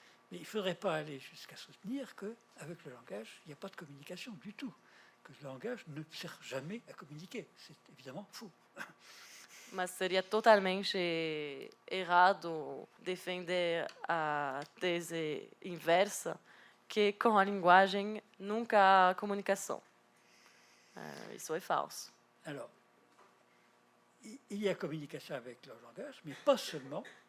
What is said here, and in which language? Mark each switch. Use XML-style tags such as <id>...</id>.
<fr>Mais il ne faudrait pas aller jusqu'à soutenir qu'avec le langage, il n'y a pas de communication du tout. Que le langage ne sert jamais à communiquer. C'est évidemment faux.</fr> <pt>Mas seria totalmente errado defender a tese inversa, que com a linguagem nunca há comunicação. Isso é falso.</pt> <fr>Alors, il y a communication avec le langage, mais pas seulement.</fr>